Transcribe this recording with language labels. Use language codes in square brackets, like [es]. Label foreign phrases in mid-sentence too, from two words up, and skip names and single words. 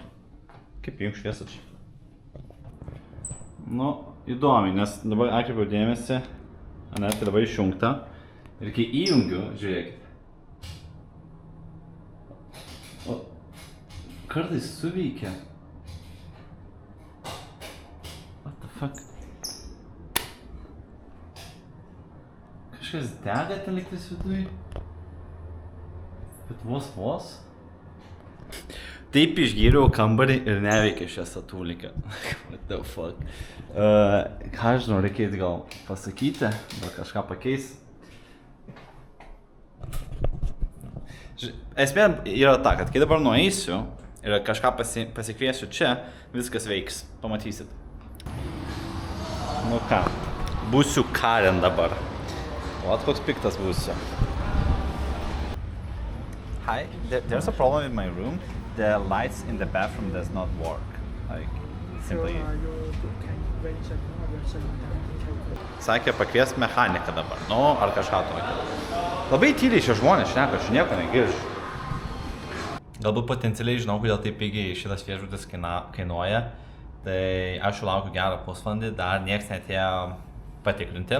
[lt] Kaip jung šviesą čia? Nu, įdomiai, nes dabar atkreipiau dėmesį, ane, tai dabar išjungta. Ir kai įjungiu, žiūrėkit. O, kartais suveikia. [en] What the fuck? [lt] Kažkas dega ten liktis viduj. Bet vos. Taip išgyriau kambarį ir neveikia šią satūliką. [en] What the fuck? [lt] Ką žinau, reikėtų gal pasakyti, gal kažką pakeis. Esmė yra ta, kad kai dabar nueisiu ir kažką pasikviesiu čia, viskas veiks. Pamatysit. Nu ką, būsiu Karen dabar. O koks piktas būsiu. [en] Hi, there's a problem with my room. The lights in the bathroom does not work. Like, simply. [lt] Sakė, pakvies mechaniką dabar, nu, ar kažką tokio. Labai tyliai šie žmonės šneka, aš nieko negiršiu. Galbūt potencialiai žinau, kodėl taip pigiai šitas viešbutis kainuoja. Tai aš jau laukiu gerą pusvalandį, dar nieks netėjo patikrinti.